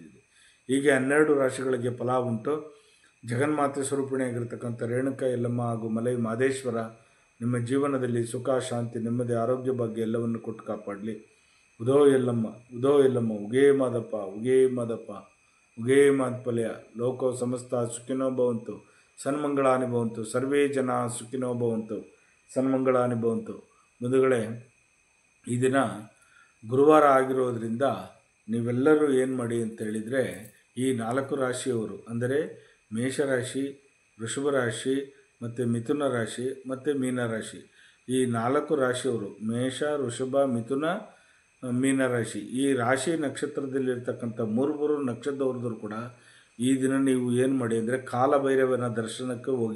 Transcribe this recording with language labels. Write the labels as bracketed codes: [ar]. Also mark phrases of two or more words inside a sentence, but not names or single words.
[kn] ಇದು ಹೀಗೆ 12 ರಾಶಿಗಳಿಗೆ ಫಲ ಉಂಟು. ಜಗನ್ಮಾತೆ ಸ್ವರೂಪಿಣಿಯಾಗಿರ್ತಕ್ಕಂಥ ರೇಣುಕಾ ಯಲ್ಲಮ್ಮ ಹಾಗೂ ಮಲೆ ಮಹದೇಶ್ವರ ನಿಮ್ಮ ಜೀವನದಲ್ಲಿ ಸುಖ, ಶಾಂತಿ, ನೆಮ್ಮದಿ, ಆರೋಗ್ಯ, ಭಾಗ್ಯ ಎಲ್ಲವನ್ನು ಕೊಟ್ಟು ಕಾಪಾಡಲಿ. ಉದೋ ಯಲ್ಲಮ್ಮ ಉದೋ ಯಲ್ಲಮ್ಮ ಉಗೇ ಮಾದಪ್ಪ ಉಗೇ ಮಾದಪ್ಪ ಉಗೇ ಮಾದಪಲ್ಯ. [sa] ಲೋಕೋ ಸಮಸ್ತ ಸುಖಿನೋ ಭವಂತು ಸನ್ಮಂಗಳಾನಿ ಭವಂತು. ಸರ್ವೇ ಜನ ಸುಖಿನೋ ಭವಂತು ಸನ್ಮಂಗಳಾನಿ ಭವಂತು. [kn] ಬಂಧುಗಳೇ, ಈ ದಿನ ಗುರುವಾರ ಆಗಿರೋದ್ರಿಂದ ನೀವೆಲ್ಲರೂ ಏನು ಮಾಡಿ ಅಂತ ಹೇಳಿದರೆ, ಈ 4 ರಾಶಿಯವರು ಅಂದರೆ ಮೇಷರಾಶಿ, ವೃಷಭ ರಾಶಿ ಮತ್ತು ಮಿಥುನ ರಾಶಿ ಮತ್ತು ಮೀನರಾಶಿ, ಈ 4 ರಾಶಿಯವರು ಮೇಷ, ವೃಷಭ, ಮಿಥುನ, ಮೀನರಾಶಿ, ಈ ರಾಶಿ ನಕ್ಷತ್ರದಲ್ಲಿರ್ತಕ್ಕಂಥ 3 ನಕ್ಷತ್ರದವ್ರದ್ದು ಕೂಡ ಈ ದಿನ ನೀವು ಏನು ಮಾಡಿ ಅಂದರೆ ಕಾಲಭೈರವನ ದರ್ಶನಕ್ಕೆ ಹೋಗಿ.